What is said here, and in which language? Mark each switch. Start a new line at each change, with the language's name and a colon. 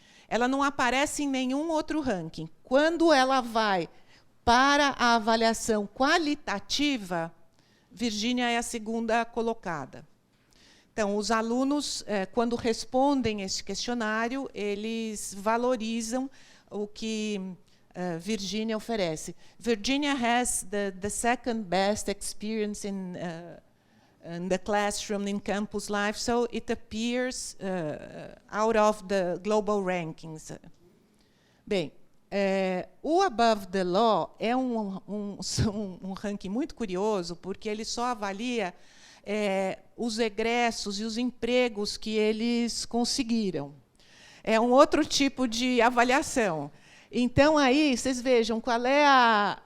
Portuguese: ela não aparece em nenhum outro ranking. Quando ela vai para a avaliação qualitativa, Virgínia é a segunda colocada. Então, os alunos, quando respondem esse questionário, eles valorizam o que Virginia oferece.
English: Virginia has the second best experience in the classroom, in campus life, so it appears out of the global rankings.
Portuguese: Bem, o Above the Law é um ranking muito curioso, porque ele só avalia os egressos e os empregos que eles conseguiram. É um outro tipo de avaliação. Então, aí, vocês vejam qual é a...